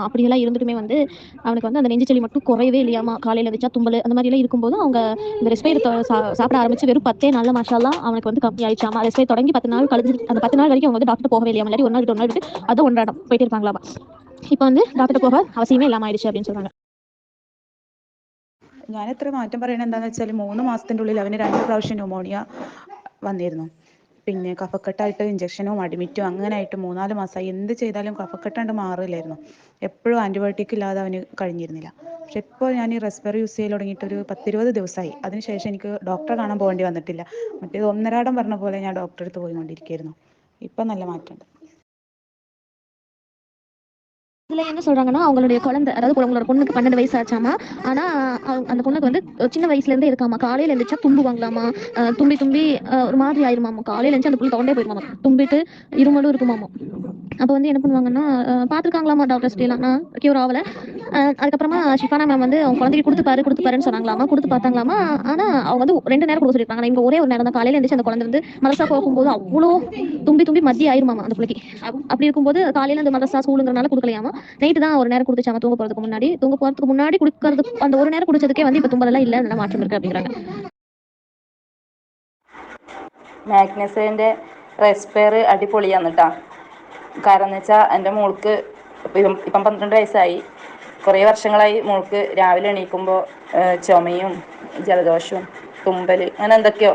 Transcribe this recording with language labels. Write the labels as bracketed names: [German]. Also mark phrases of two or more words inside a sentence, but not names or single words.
[Tamil] அப்படியெல்லாம் இருந்துட்டுமே வந்து அவனுக்கு வந்து அந்த நெஞ்சு சளி மட்டும் குறையவே இல்லையாமா. காலையில வச்சா தும்பல் அந்த மாதிரி எல்லாம் இருக்கும்போது அவங்க இந்த ரெஸ்பைர் சாப்பிட ஆரம்பிச்சு வெறும் 10 நாள்ல மாஷால்லா அவனுக்கு வந்து கம்மி ஆயிடுச்சாமா. ரெஸ்பைர் தொடங்கி 10 நாள் கழிஞ்சு அந்த 10 நாள் வரைக்கும் அவங்க வந்து டாக்டர் போகவே இல்லையா. இல்லாட்டி ஒரு நாள் விட்டு ஒரு நாள் விட்டு அதை ஒன்றாடம் போயிட்டே இருப்பாங்களாமா. இப்போ வந்து டாக்டர் போக அவசியமே இல்லாம ஆயிடுச்சு அப்படின்னு சொல்றாங்க. [Malayalam] ഞാൻ എത്ര മാറ്റം പറയണത് എന്താണെന്ന് വെച്ചാൽ 3 മാസത്തിൻ്റെ ഉള്ളിൽ അവന് 2 പ്രാവശ്യം ന്യൂമോണിയ വന്നിരുന്നു. പിന്നെ കഫക്കെട്ടായിട്ട് ഇഞ്ചക്ഷനും അഡ്മിറ്റും അങ്ങനെ ആയിട്ട് 3-4 മാസമായി. എന്ത് ചെയ്താലും കഫക്കെട്ടാണ്ട് മാറില്ലായിരുന്നു. എപ്പോഴും ആൻറ്റിബയോട്ടിക് ഇല്ലാതെ അവന് കഴിഞ്ഞിരുന്നില്ല. പക്ഷെ ഇപ്പോൾ ഞാൻ ഈ റെസ്പെറി യൂസ് ചെയ്ത് തുടങ്ങിയിട്ട് ഒരു 10-20 ദിവസമായി. അതിനുശേഷം എനിക്ക് ഡോക്ടറെ കാണാൻ പോകേണ്ടി വന്നിട്ടില്ല. മറ്റേത് ഒന്നരാടം പറഞ്ഞ പോലെ ഞാൻ ഡോക്ടറെ അടുത്ത് പോയിക്കൊണ്ടിരിക്കുകയായിരുന്നു. ഇപ്പം നല്ല മാറ്റമുണ്ട്. [Tamil] இதுல என்ன சொல்றாங்கன்னா, அவங்களுடைய குழந்தை, அதாவது உங்களோட பொண்ணுக்கு 12 வயசு ஆச்சாமா. ஆனா அந்த பொண்ணுக்கு வந்து சின்ன வயசுல இருந்தே இருக்காமா. காலையில எழுந்திரிச்சா தும்புவாங்களாமா. தும்பி தும்பி ஒரு மாதிரி ஆயிருமாமா. காலையில எழுந்துச்சு அந்த புள்ள தொண்டே போயிருமாமா, தும்பிட்டு இருமலும் இருக்குமாமா. அப்போ வந்து என்ன பண்ணுவாங்கன்னா பார்த்துருக்காங்களாமா டாக்டர்ஸ்ட் எல்லாம், கியூர் ஆகல. அதுக்கப்புறமா ஷிஃபானா மேம் வந்து அவங்க குழந்தைக்கு கொடுத்துப்பாருன்னு சொன்னாங்களாமா. கொடுத்து பார்த்தாங்களாமா. ஆனா அவங்க வந்து 2 நேரம் கொடுக்க சொல்லியிருக்காங்க. இவங்க ஒரே ஒரு நேரம் தான். காலையில எழுந்துச்சு அந்த குழந்தை வந்து மதரசா போகும்போது அவ்வளோ தும்பி தும்பி மத்திய ஆயிருமாமா அந்த பிள்ளைக்கு. அப்படி இருக்கும்போது காலையில அந்த மதரசா ஸ்கூலுங்கிறனால கொடுக்கலையாமா. நைட்டு தான் ஒரு நேரம் குடிச்சாங்க தூங்க போறதுக்கு முன்னாடி குடிக்கிறதுக்கு அந்த ஒரு நேரம் குடிச்சதுக்கே வந்து இப்ப தும்பலெல்லாம் இல்ல, நல்ல மாற்றம் இருக்கு அப்படிங்கிறாங்க. [Malayalam] മാഗ്നസിൻ്റെ റെസ്പയർ അടിപൊളിയാണ് കേട്ടോ. കാരണം എന്ന് വെച്ചാൽ എൻ്റെ മോൾക്ക് ഇപ്പം 12 വയസ്സായി. കുറേ വർഷങ്ങളായി മോൾക്ക് രാവിലെ എണീക്കുമ്പോൾ ചുമയും ജലദോഷവും തുമ്പൽ അങ്ങനെ എന്തൊക്കെയോ.